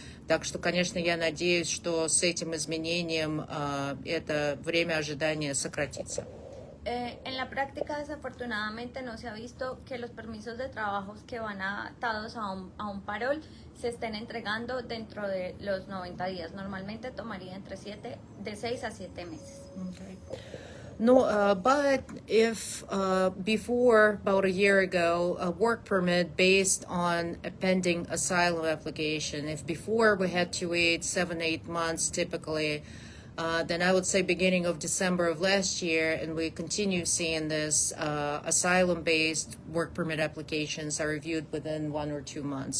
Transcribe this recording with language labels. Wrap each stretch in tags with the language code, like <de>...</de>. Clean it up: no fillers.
<ru>Так что, конечно, я надеюсь, что с этим изменением это время ожидания сократится.</ru> <es>En la práctica, desafortunadamente, no se ha visto que los permisos de trabajo que van atados a un parol se estén entregando dentro de los 90 días. Normalmente tomaría de 6 a 7 meses.</es> <en>Okay. No, but if before, about a year ago, a work permit based on a pending asylum application, if before we had to wait 7-8 months typically, then I would say beginning of December of last year, and we continue seeing this, asylum-based work permit applications are reviewed within 1 or 2 months.</en>